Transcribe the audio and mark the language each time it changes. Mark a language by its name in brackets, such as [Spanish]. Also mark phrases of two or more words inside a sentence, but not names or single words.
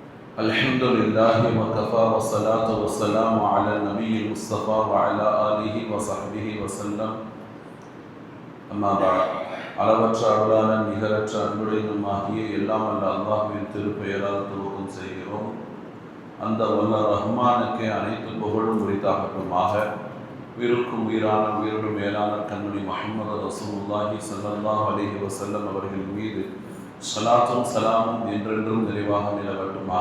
[Arabic] الحمد لله وكفى والصلاة والسلام على النبي المصطفى وعلى آله وصحبه وسلم أما بعد [Tamil] அளவற்ற அருளாளன் நிகரற்ற அன்புடையனுமாகிய எல்லாம் வல்ல அல்லாஹ்வின் திருப்பெயரால் துவக்கம் செய்கிறோம். அந்த வல்ல ரஹ்மானுக்கே அனைத்து புகழும் உரித்தாகட்டுமாக. உயிருக்கும் உயிரான உயிரோடு மேலான கண்மணி முஹம்மது [Arabic] رسول الله صلى الله عليه وسلم [Tamil] அவர்கள் மீது ஸலாத்தும் சலாமும் என்றென்றும் நிறைவாக நிலவட்டுமாக.